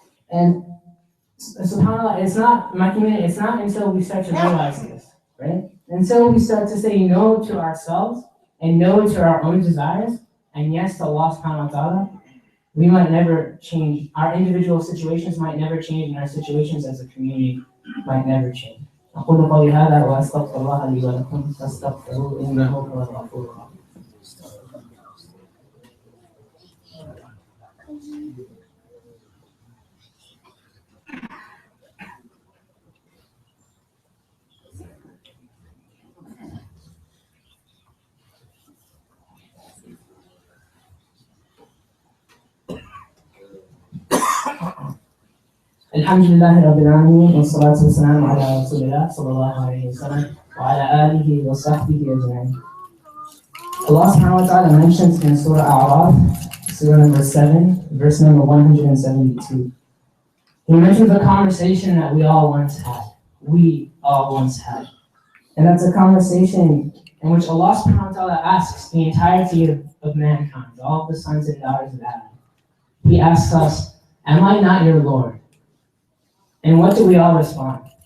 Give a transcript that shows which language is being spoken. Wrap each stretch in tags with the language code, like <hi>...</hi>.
<en>And subhanAllah, it's not until we start to realize this, right? Until we start to say no to ourselves and no to our own desires and yes to Allah subhanahu wa ta'ala, we might never change. Our individual situations might never change, and our situations as a community might never change.</en> <ar>أقول قولي هذا وأستغفر الله لي ولكم فاستغفروه إنه هو الغفور الرحيم. الحمد لله رب العالمين والصلاة والسلام على رسول الله صلى الله عليه وسلم وعلى آله وصحبه أجمعين.</ar> <en>Allah subhanahu wa ta'ala mentions in Surah A'raf, Surah number 7, verse number 172. He mentions a conversation that we all once had. We all once had. And that's a conversation in which Allah subhanahu wa ta'ala asks the entirety of mankind, all of the sons and daughters of Adam. He asks us, am I not your Lord? And what do we all respond?</en>